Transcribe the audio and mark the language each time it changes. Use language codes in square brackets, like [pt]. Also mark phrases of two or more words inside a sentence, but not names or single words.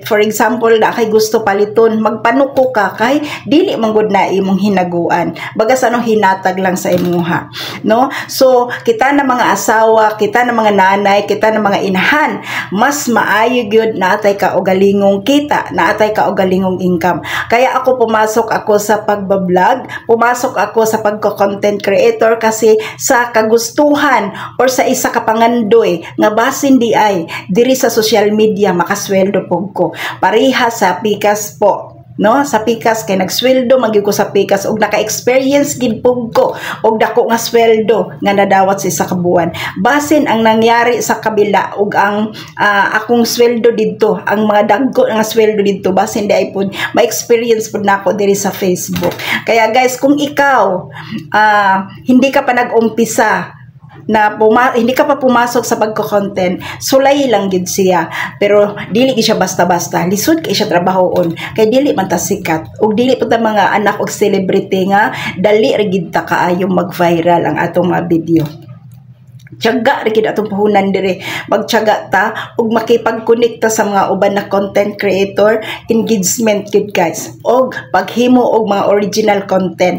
[ceb] For example, na kay gusto paliton, magpanuko ka kay dili man gud na imong hinaguan, bagas anong hinatag lang sa imuha, no? So kita na mga asawa, kita na mga nanay, kita na mga inahan, mas maayo gyud naatay ka og galingong kita, naatay ka og galingong income. [tl] Kaya pumasok ako sa pagbablog, pumasok ako sa pagko-content creator kasi sa kagustuhan or [ceb] sa isa ka pangandoy nga basin di ay diri sa social media makasweldo pug ko. Pareha sa Pikas po, no? Sa Pikas kay nagsweldo magyud ko sa Pikas ug naka-experience gid pug ko og dako nga sweldo nga nadawat sa isa ka buwan. Basin ang nangyari sa kabila ug ang akong sweldo didto, ang mga dagko nga sweldo didto, basin di ay pud ma-experience pud nako diri sa Facebook. [tl] Kaya guys, kung ikaw hindi ka pa nag-umpisa na hindi ka pa pumasok sa pagko-content, [ceb] sulay lang gid siya, pero dili gid siya basta-basta, lisod kay siya trabahoon, kay dili man ta sikat ug dili pa ta mga anak og celebrity nga dali ra gid ta kaayo mag-viral ang atong mga video. Tiyaga rin atong puhunan dire, magtiyaga ta ug makipag-connect ta sa mga uban na content creator, engagement gid guys, og paghimo og mga [en] original content.